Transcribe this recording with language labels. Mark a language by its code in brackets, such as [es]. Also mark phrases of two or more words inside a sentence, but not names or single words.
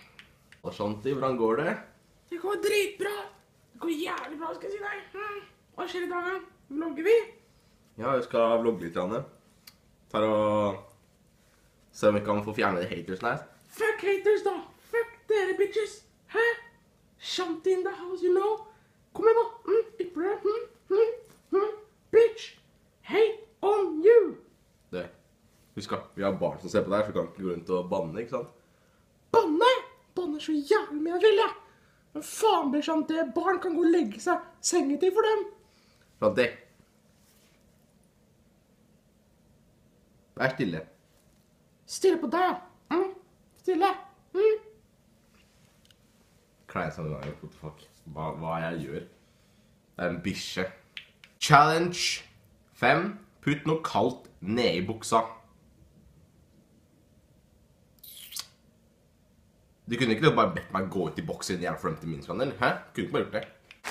[no] Og Shanti, hvordan går det? Det går dritbra. Det går jævlig bra, skal jeg si deg. Hva skjer i dag, da? Vlogger vi? Ja, vi skal vlogge litt, Janne. For å se om vi kan få fjerne de hatersene her. [en] Fuck haters, [no] da. Fuck dere, bitches. Hæ? [en] Shanti in the house, you know. [no] Kom igjen, da. Ypper det. Bitch. [en] Hate on you. [no] Det. Husk da, vi har barn som ser på der, så vi kan ikke gå rundt og banne, ikke sant? Banne? Banne så jævlig mye jeg vil, jeg. Men faen blir Shanti. Barn kan gå og legge seg. Sengetid for dem. Shanti. Vær stille. Stille på deg, ja. Stille. Klein som det var, [en] what the fuck. [no] Hva jeg gjør. Det er en bikkje. Challenge 5. Putt noe kaldt ned i buksa. Du kunne ikke bare bedt meg gå ut i boksen i jævla frem til min skandel, hæ? Kunne ikke bare gjort det.